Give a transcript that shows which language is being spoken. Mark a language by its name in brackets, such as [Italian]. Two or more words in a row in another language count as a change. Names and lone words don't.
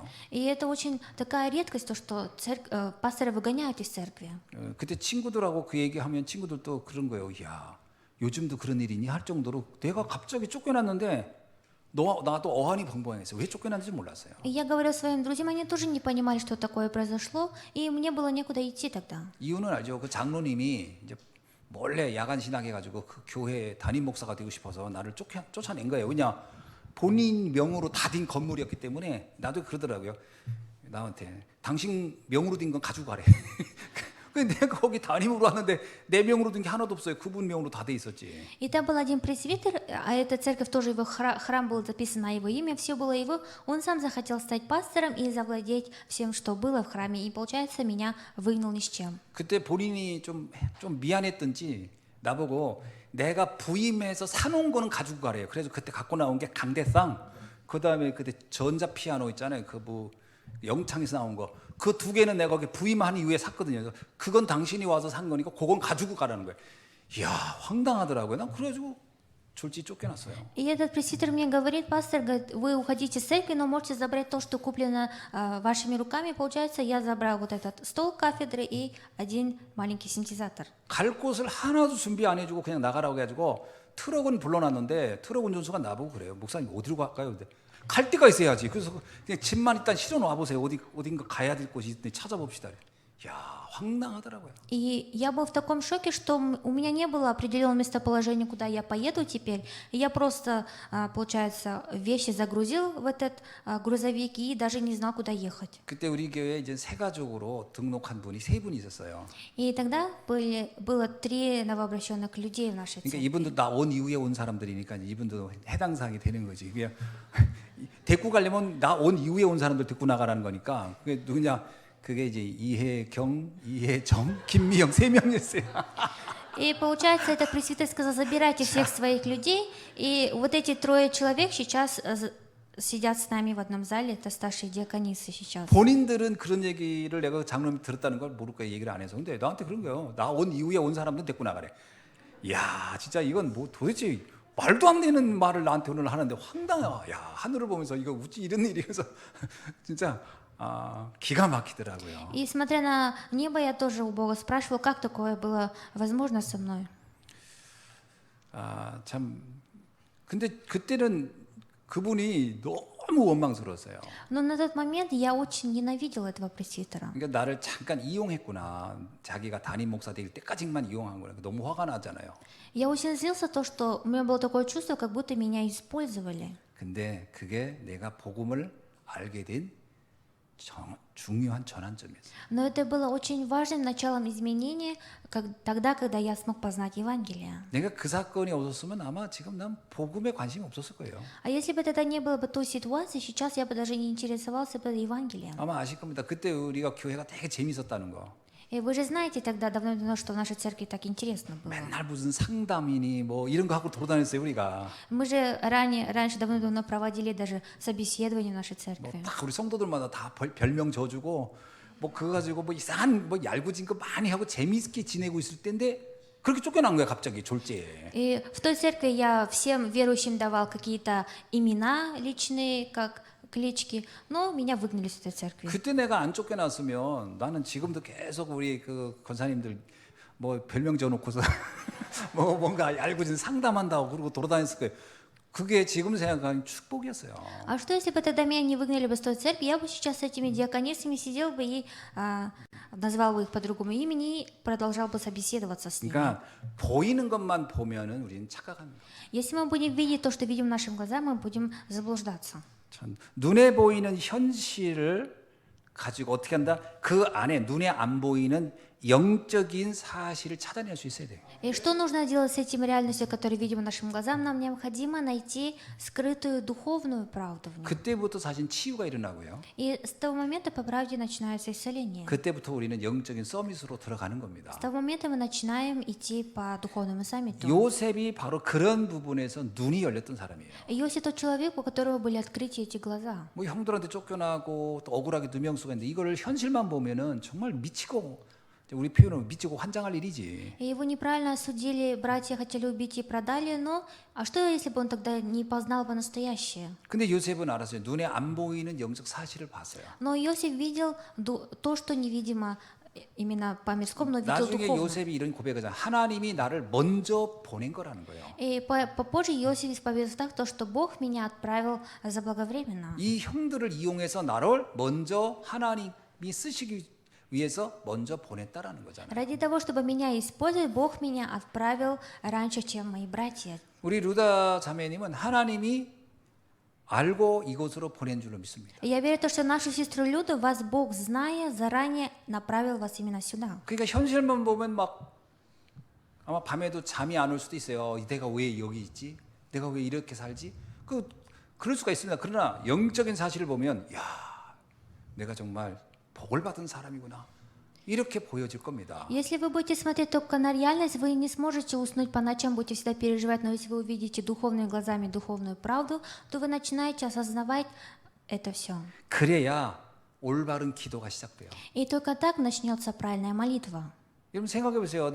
[Russian] И это очень такая редкость, то, что пастора выгоняют из церкви. [Korean] 그때 친구들하고 그 얘기하면 친구들도 그런 거예요. 야, 요즘도 그런 일이니 할 정도로 내가 갑자기 쫓겨났는데 나도 어안이 벙벙했어요. 왜 쫓겨났는지 몰랐어요. [Russian] И я говорю своим друзьям, они тоже не понимали, что такое произошло, и мне было некуда идти тогда. [Korean] 이유는 알죠. 그 장로님이 이제 몰래 야간 신학해가지고 그 교회 담임 목사가 되고 싶어서 나를 쫓아낸 거예요. 왜냐? 본인 명으로 다 된 건물이었기 때문에 나도 그러더라고요. 나한테 당신 명으로 된 건 가지고 가래. 근데 내가 거기 담임으로 왔는데 내 명으로 된 게 하나도 없어요. 그분 명으로 다 돼 있었지. [Russian] И там был один пресвитер, а эта церковь тоже его храм был записан на его имя, все было его. Он сам захотел стать пастором и завладеть всем, что было в храме. И получается, меня выгнал ни с чем. [Korean] 그때 본인이 좀 미안했던지 나보고 내가 부임해서 사놓은 거는 가지고 가래요. 그래서 그때 갖고 나온 게 강대상, 그 다음에 그때 전자 피아노 있잖아요. 그 뭐 영창에서 나온 거. 그 두 개는 내가 거기 부임한 이후에 샀거든요. 그래서 그건 당신이 와서 산 거니까 그건 가지고 가라는 거예요. 이야, 황당하더라고요. 난 그래가지고 졸지 쫓겨났어요. [Russian] И этот пресвитер мне говорит, пастор, говорит, вы уходите с церкви, но можете забрать то, что куплено вашими руками. Получается, я забрал вот этот стол кафедры и один маленький синтезатор. [Korean] 갈 곳을 하나도 준비 안 해주고 그냥 나가라고 해가지고 트럭은 불러놨는데 트럭 운전수가 나보고 그래요. 목사님 어디로 갈까요? 근데 갈 데가 있어야지. 그래서 그냥 집만 일단 실어 놔 보세요. 어딘가 가야 될 곳이 있는데 찾아봅시다. 야, 황당하더라고요. [Russian] И я был в таком шоке, что у меня не было определенного местоположения, куда я поеду теперь. И я просто, получается, вещи загрузил в этот грузовик и даже не знал, куда ехать. [Korean] 그때 우리 교회에 이제 새 가족으로 등록한 분이 세 분이 있었어요. [Russian] И тогда было 3 новообращенных людей в нашей [Korean] 그러니까 [Russian] церкви. [Korean] 이분도 나 온 이후에 온 사람들이니까 이분도 해당 사항이 되는 거지. 그냥 데리고 가려면 나 온 이후에 온 사람들 데리고 나가라는 거니까. 그게 누구냐? 그게 이제 이혜경, 이혜정, 김미영 3명이었어요. [Russian] И получается, этот пресвитер сказал, забирайте всех своих людей. И вот эти 3 человек сейчас сидят с нами в одном зале, это старшие диаконисы сейчас. [Korean] 본인들은 그런 얘기를 내가 장로님이 들었다는 걸 모를 거야. 얘기를 안 해서. 근데 나한테 그런 거예요. 나 온 이후에 온 사람들 데리고 나가래. 이야, 진짜 이건 뭐 도대체 말도 안 되는 말을 나한테 오늘 하는데 황당해. 야, 하늘을 보면서 이거 어찌 이런 일이 그래서 진짜 기가 막히더라고요. [Russian] И смотря на небо, я тоже у Бога спрашивала, как такое было возможно со мной. [Korean] 참 근데 그때는 그분이 너무 원망스러웠어요. [Russian] Но на тот момент я очень ненавидела этого пресвитера. [Korean] 그러니까 나를 잠깐 이용했구나. 자기가 담임 목사 될 때까지만 이용한 거야. 너무 화가 나잖아요. [Russian] Я очень злился то, что у меня было такое чувство, как будто меня использовали. [Korean] 근데 그게 내가 복음을 알게 된 중요한 전환점이었어요. [Russian] Но это было очень важным началом изменения, тогда, когда я смог познать Евангелие. [Korean] 내가 그 사건이 없었으면 아마 지금 난 복음에 관심이 없었을 거예요. [Russian] А если бы тогда не было бы той ситуации, сейчас я бы даже не интересовался бы Евангелием. [Korean] 아마 아실 겁니다. 그때 우리가 교회가 되게 재밌었다는 거. [Russian] И вы же знаете тогда давно-давно, что в нашей церкви так интересно было. [Korean] 맨날 무슨 상담이니 뭐 이런 거 하고 돌아다녔어요 우리가. [Russian] Мы же раньше давно-давно проводили даже собеседование в нашей [Korean] 뭐 [Russian] церкви. [Korean] 다 우리 성도들마다 다 별명 줘주고 뭐 그거 가지고 뭐 이상한 뭐 얄궂은 거 많이 하고 재미있게 지내고 있을 때인데 그렇게 쫓겨난 거야 갑자기 졸지에. [Russian] И в той церкви я всем верующим давал какие-то имена личные, как клички, но меня выгнали с этой церкви. [Korean] 그때 내가 안 쫓겨났으면 나는 지금도 계속 우리 그 권사님들 뭐 별명 줘놓고서 뭐 뭔가 얄궂은 상담한다고 그러고 돌아다녔을 거예요. 그게 지금 생각하면 축복이었어요. [Russian] А что если бы тогда меня не выгнали бы с той церкви, я бы сейчас с этими диаконисами сидел бы и назвал бы их по другому имени и продолжал бы собеседоваться с ними. [Korean] 그러니까 보이는 것만 보면은 우리는 착각합니다. [Russian] Если мы будем видеть то, что видим нашим глазам, мы будем заблуждаться. [Korean] 참, 눈에 보이는 현실을 가지고 어떻게 한다? 그 안에 눈에 안 보이는 영적인 사실을 찾아낼 수 있어야 돼요. [Russian] И что нужно делать с этим реальностью, которую видим нашим глазам? Нам необходимо найти скрытую духовную правду в ней. [Korean] 그때부터 사실 치유가 일어나고요. [Russian] И с того момента по правде начинается исцеление. [Korean] 그때부터 우리는 영적인 서밋으로 들어가는 겁니다. [Russian] С того момента мы начинаем идти по духовному саммиту. [Korean] 요셉이 바로 그런 부분에서 눈이 열렸던 사람이에요. [Russian] Иосиф тот человек, у которого были открыты эти глаза. [Korean] 뭐 형들한테 쫓겨나고 또 억울하게 누명수가 있는데 이거를 현실만 보면은 정말 미치고 우리 표현은 미치고 환장할 일이지. [Russian] И его неправильно осудили, братья хотели убить и продали, но а что, если бы он тогда не познал бы настоящее? [Korean] 근데 요셉은 알았어요. 눈에 안 보이는 영적 사실을 봤어요. [Russian] Но Иосиф видел то, что невидимо именно по мирскому, но видел [Korean] 나중에 [Russian] духовно. [Korean] 요셉이 이런 고백을 하잖아요. 하나님이 나를 먼저 보낸 거라는 거예요. [Russian] И попозже Иосиф исповедует так, то, что Бог меня отправил заблаговременно. [Korean] 이 형들을 이용해서 나를 먼저 하나님이 쓰시기 위해서 먼저 보냈다라는 거잖아요. [Russian] Ради того, чтобы меня использовать, Бог меня отправил раньше, чем мои братья. [Korean] 우리 루다 자매님은 하나님이 알고 이곳으로 보낸 줄로 믿습니다. [Russian] И я верю, что нашу сестру Люду, вас Бог, зная, заранее направил вас именно сюда. [Korean] 그러니까 현실만 보면 막 아마 밤에도 잠이 안 올 수도 있어요. 내가 왜 여기 있지? 내가 왜 이렇게 살지? 그럴 수가 있습니다. 그러나 영적인 사실을 보면 야, 내가 정말 복을 받은 사람이구나. 이렇게 보여질 겁니다. [Russian] Если вы будете смотреть только на реальность, вы не сможете уснуть по ночам, будете всегда переживать, но если вы увидите духовными глазами духовную правду, то вы начинаете осознавать это все. [Korean] 그래야 올바른 기도가 시작돼요. [Russian] И только так начнется правильная молитва. [Korean] 여러분 생각해 보세요.